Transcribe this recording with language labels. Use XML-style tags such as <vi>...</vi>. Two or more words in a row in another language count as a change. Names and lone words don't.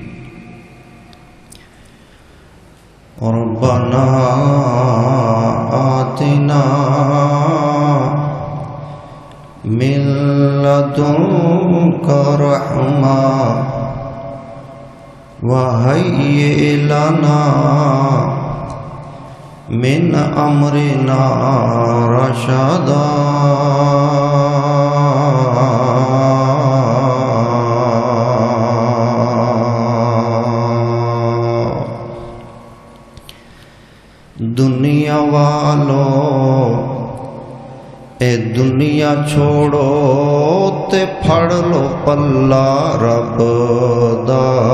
<ar>ربنا آتنا من لدنک رحمہ وَهَيِّئْ لَنَا مِنْ أَمْرِنَا رَشَدًا۔</ar> <pa>دنیا والو اے دنیا چھوڑو تے پھڑ لو پلہ رب دا،</pa>